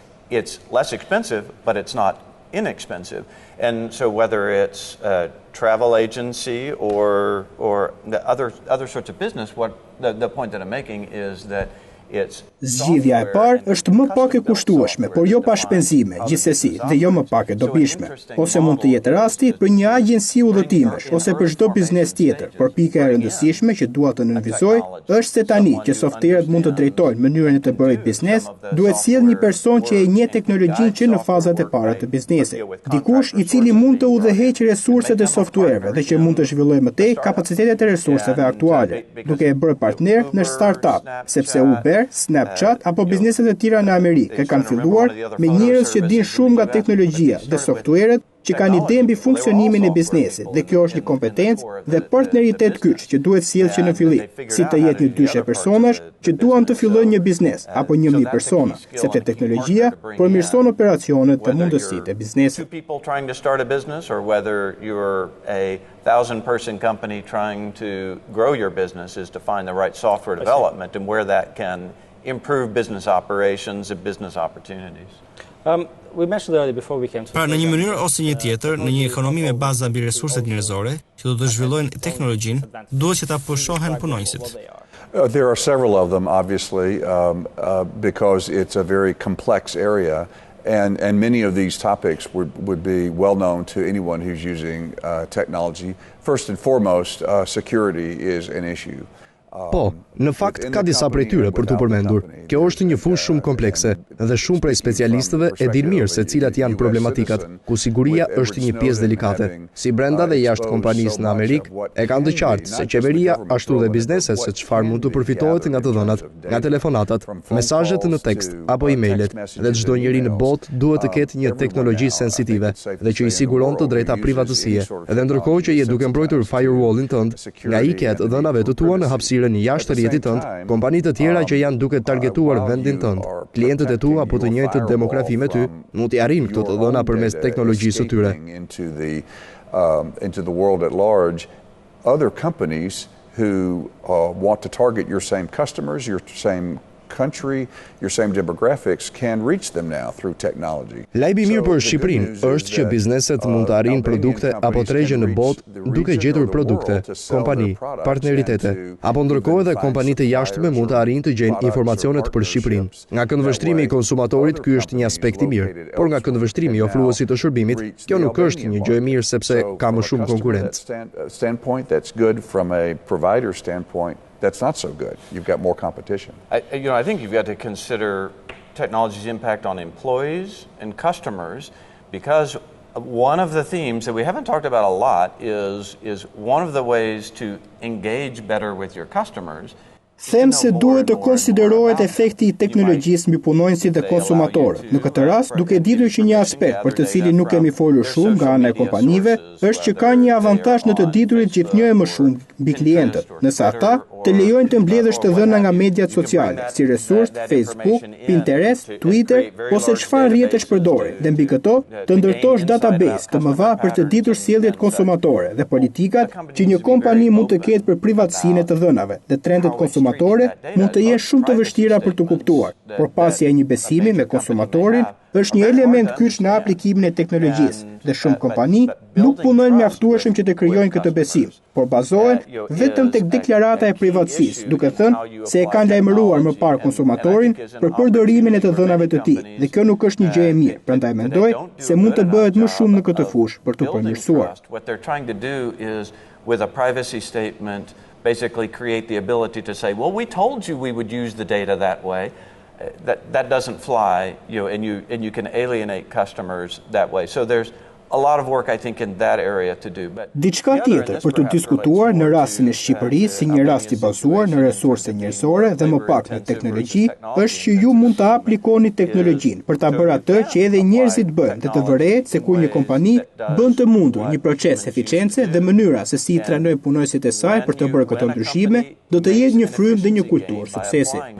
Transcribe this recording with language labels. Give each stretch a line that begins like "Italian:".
English: It's less expensive, but it's not inexpensive. And so whether it's a travel agency or the other sorts of business, what the point that I'm making is that
Albanian: Zgjidhja e parë është më pak e kushtueshme, por jo pa shpenzime, gjithsesi, dhe jo më pak e dobishme. Ose mund të jetë rasti për një agjenci udhëtimesh ose për çdo biznes tjetër, por pika e rëndësishme që dua të nënvizoj është se tani që softverët mund të drejtojnë mënyrën e të bërit biznes, duhet sjell një person që e njeh teknologjinë që në fazat e para të biznesit. Dikush i cili mund të udhëheqë resurset e softverëve dhe që mund të zhvillojë më tej kapacitetet e resurseve aktuale, duke e bërë partner në startup, sepse Uber, Snapchat apo bizneset e tjera në Amerikë kanë filluar me njerëz që dinë shumë nga teknologjia dhe softverët që kanë ide mbi funksionimin e biznesit, dhe kjo është një kompetencë dhe partneritet kyç që duhet sjellë që në fillim, si të jetë një dyshe personash që duan të fillojnë një biznes apo 1000 persona, sepse teknologjia përmirëson operacionet dhe mundësitë e biznesit.
English: People trying to start a business or whether you're a 1,000-person company trying to grow your business is to find the right software development and where that can improve business operations and business opportunities. We mentioned earlier before we came to.
Albanian: Pra në një mënyrë ose një tjetër, në një ekonomi me baza mbi resurset njerëzore, që do të zhvillojnë teknologjinë, duhet që ta pushohen punonjësit.
English: There are several of them, obviously, because it's a very complex area. And many of these topics would be well known to anyone who's using technology. First and foremost, security is an issue.
Albanian: Po, në fakt ka disa prej tyre për t'u përmendur. Kjo është një fushë shumë komplekse dhe shumë prej specialistëve e din mirë se cilat janë problematikat, ku siguria është një pjesë delikate. Si brenda dhe jashtë kompanisë në Amerikë e kanë të qartë se qeveria ashtu dhe bizneset se çfarë mund të përfitohet nga të dhënat, nga telefonatat, mesazhet në tekst apo emailët, dhe çdo njeri në botë duhet të ketë një teknologji sensitive dhe që i siguron të drejta privatësie. Edhe ndërkohë që je duke mbrojtur firewall-in tënd nga ikja e dhënave të tua në hapësirën jashtë rrjetit tënd, kompanitë të tjera që janë duke targetuar vendin tënd, klientët e tu apo të njëjtët demografi me ty, mund t'i arrijnë këto të dhëna përmes teknologjisë së tyre.
English: Into the world at large, other companies who want to target your same customers, your same country, your same demographics can reach them now through technology.
Albanian: Lajmi mirë për Shqipërinë është që bizneset mund të arrijnë produkte apo tregje në botë duke gjetur produkte, kompani, partneritete, apo ndërkohë edhe kompanitë e jashtme mund të arrijnë të gjejnë informacionet për Shqipërinë. Nga këndvështrimi i konsumatorit ky është një aspekt i mirë, por nga këndvështrimi i ofruesit të shërbimit, kjo nuk është një gjë e mirë sepse ka më shumë konkurrencë.
English: Standpoint that's good from a provider standpoint. That's not so good. You've got more competition. I think you've got to consider technology's impact on employees and customers, because one of the themes that we haven't talked about a lot is one of the ways to engage better with your customers.
Albanian: Them se duhet të konsiderohet efekti i teknologjisë mbi punonjësit dhe konsumatorët. Në këtë rast, duke ditur që një aspekt për të cilin nuk kemi folur shumë nga ana e kompanive, është që ka një avantazh në të diturit gjithnjë më shumë mbi klientët, nëse ata të lejojnë të mbledhësh të dhëna nga mediat sociale, si resurs Facebook, Pinterest, Twitter, ose çfarë rrjetesh përdorin, dhe mbi këto të ndërtosh database të mëdha për të ditur sjelljet konsumatore dhe politikat që një kompani mund të ketë për privatësinë e të dhënave dhe trendet konsumatore mund të jenë shumë të vështira për të kuptuar, por pasja e një besimi me konsumatorin është një element kyç në aplikimin e teknologjisë, dhe shumë kompani nuk punojnë mjaftueshëm që të krijojnë këtë besim, por bazohen vetëm tek deklarata e privatësisë, duke thënë se e kanë lajmëruar më parë konsumatorin për përdorimin e të dhënave të tij, dhe kjo nuk është një gjë e mirë. Prandaj mendoj se mund të bëhet më shumë në këtë fushë për të përmirësuar.
English: What they're trying to do is, with a privacy statement, basically create the ability to say, well, we told you we would use the data that way. That doesn't fly, and you can alienate customers that way. So there's a lot of work, I think, in that area to do.
Albanian: Diçka tjetër për të diskutuar në rastin e Shqipërisë si një rast i bazuar në resurse njerëzore dhe më pak në teknologji, është që ju mund të aplikoni teknologjinë për ta bërë atë që edhe njerëzit bëjnë, dhe të vërehet se kur një kompani bën të mundur një proces eficience dhe mënyra se si i trajnojnë punojësit e saj për të bërë këto ndryshime, do të jetë një frym dhe një kulturë suksesi.